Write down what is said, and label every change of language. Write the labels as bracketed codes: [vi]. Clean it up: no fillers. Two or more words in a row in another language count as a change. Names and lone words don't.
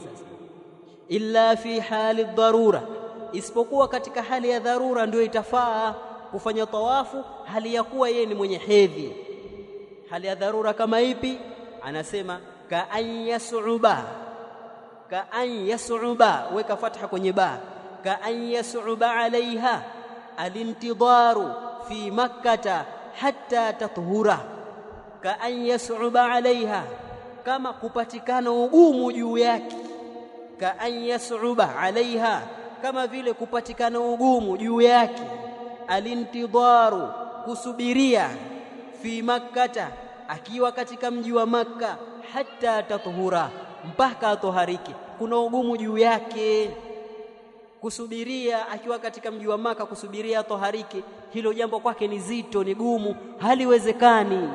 [sw] Sasa [ar] إلا في حال ضرورة, [sw] isipokuwa katika hali ya dharura ndio itafaa kufanya tawafu hali ya kuwa yeye ni mwenye hedhi. Hali ya dharura kama ipi? [ar] Anasema كأن يصعب, [sw] weka fatha kwenye ba, [ar] كأن يصعب عليها الانتظار في مكة حتى تطهر. كأن يصعب عليها, [sw] kama kupatikana ugumu juu yake. [ar] كأن يصعب عليها, [sw] kama vile kupatikana ugumu juu yake. Alintidaru, kusubiria. [ar] في مكة, [sw] akiwa katika mji wa Makka. [ar] حتى تطهر, [sw] mpaka atohariki. Kuna ugumu juu yake kusubiria akiwa katika mji wa Makka, kusubiria atohariki, hilo jambo kwake ni zito, ni gumu, haliwezekani.